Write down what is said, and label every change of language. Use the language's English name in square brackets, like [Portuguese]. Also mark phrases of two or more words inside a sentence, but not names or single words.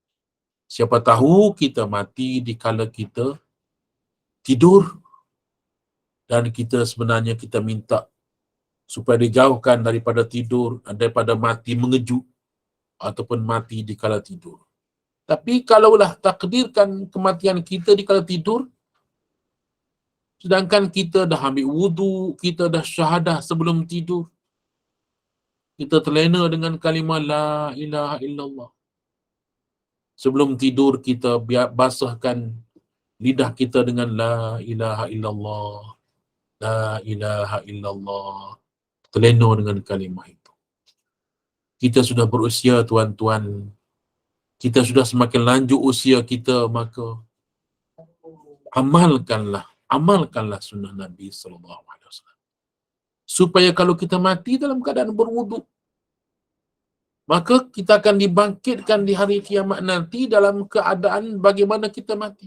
[Malay] Siapa tahu kita mati dikala kita tidur, dan kita sebenarnya kita minta supaya dijauhkan daripada tidur, daripada mati mengejut ataupun mati dikala tidur. Tapi kalaulah takdirkan kematian kita dikala tidur, sedangkan kita dah ambil wudu, kita dah syahadah sebelum tidur, kita terlena dengan kalimah [Arabic] لا إله إلا الله. [Malay] Sebelum tidur kita basahkan lidah kita dengan [Arabic] لا إله إلا الله, لا إله إلا الله. [Malay] Terlena dengan kalimah itu. Kita sudah berusia, tuan-tuan. Kita sudah semakin lanjut usia kita, maka amalkanlah sunnah Nabi [Arabic] صلى الله عليه وسلم. [Malay] Supaya kalau kita mati dalam keadaan berwuduk, maka kita akan dibangkitkan di hari kiamat nanti dalam keadaan bagaimana kita mati.